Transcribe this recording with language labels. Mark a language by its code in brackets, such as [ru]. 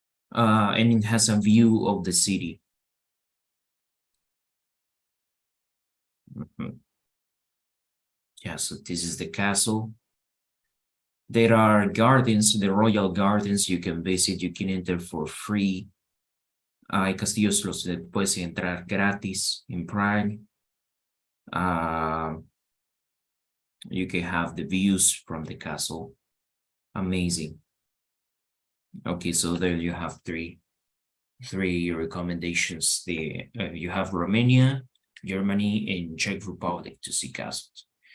[en] And it has a view of the city. Yeah, so this is the castle. There are gardens, the royal gardens you can visit, you can enter for free. [es] Hay castillos los puedes entrar gratis [en] in Prague. You can have the views from the castle. Amazing. Okay, so there you have three recommendations. You have Romania, Germany, and Czech Republic to see castles.